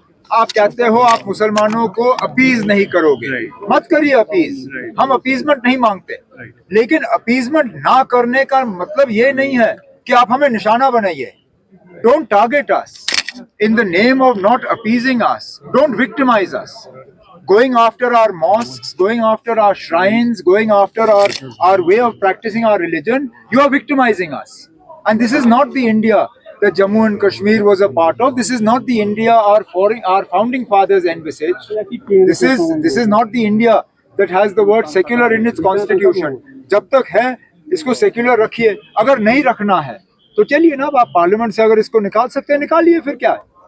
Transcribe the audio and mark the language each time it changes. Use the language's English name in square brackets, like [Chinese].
[Urdu] آپ کہتے ہو آپ مسلمانوں کو اپیز نہیں کرو گے، مت کریے اپیز، ہم اپیزمنٹ نہیں مانگتے، لیکن اپیزمنٹ نہ کرنے کا مطلب یہ نہیں ہے کہ آپ ہمیں نشانہ بنائیے۔ [English] Don't target us in the name of not appeasing us. Don't victimize us. Going after our mosques, going after our shrines, going after our way of practicing our religion, you are victimizing us. And this is not the India that Jammu and Kashmir was a part of. This is not the India our founding fathers envisaged. This is not the India that has the word secular in its constitution. [Urdu] جب تک ہے اس کو secular رکھیے، اگر نہیں رکھنا ہے تو چلیے نا، آپ پارلیمنٹ سے اگر اس کو نکال سکتے ہیں نکالیے، پھر کیا ہے۔